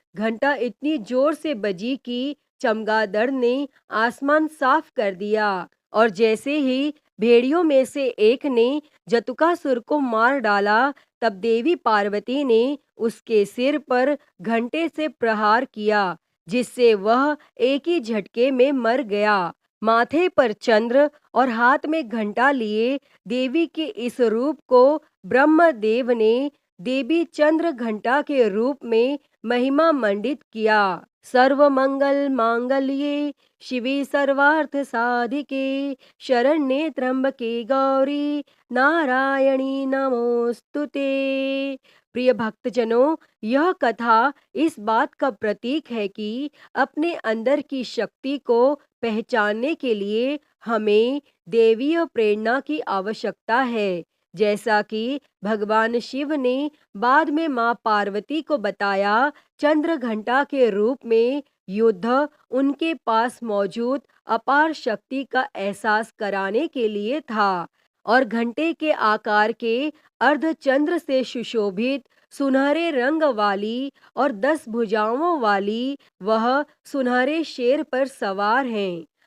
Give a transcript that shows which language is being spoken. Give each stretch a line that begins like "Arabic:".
Hindi: घंटा इतनी जोर से बजी कि चमगादड़ ने आसमान साफ कर दिया, और जैसे ही भेड़ियों में से एक ने जतुकासुर को मार डाला, तब देवी पार्वती ने उसके सिर पर घंटे से प्रहार किया, जिससे वह एक ही झटके में मर गया। माथे पर चंद्र और हाथ में घंटा लिए देवी के इस रूप को ब्रह्मदेव ने देवी चंद्र घंटा के रूप में महिमा मंडित किया।
Sanskrit: सर्व मंगल मांगल्ये शिवे सर्वार्थ साधिके शरण्ये त्र्यंबके गौरी नारायणी नमोस्तुते।
Hindi: प्रिय भक्तजनों, यह कथा इस बात का प्रतीक है कि अपने अंदर की शक्ति को पहचानने के लिए हमें देवीय प्रेरणा की आवश्यकता है। जैसा कि भगवान शिव ने बाद में मां पार्वती को बताया, चंद्र घंटा के रूप में युद्ध उनके पास मौजूद अपार शक्ति का एहसास कराने के लिए था, और घंटे के आकार के अर्धचंद्र से सुशोभित सुनहरे रंग वाली और 10 भुजाओं वाली वह सुनहरे शेर पर सवार हैं।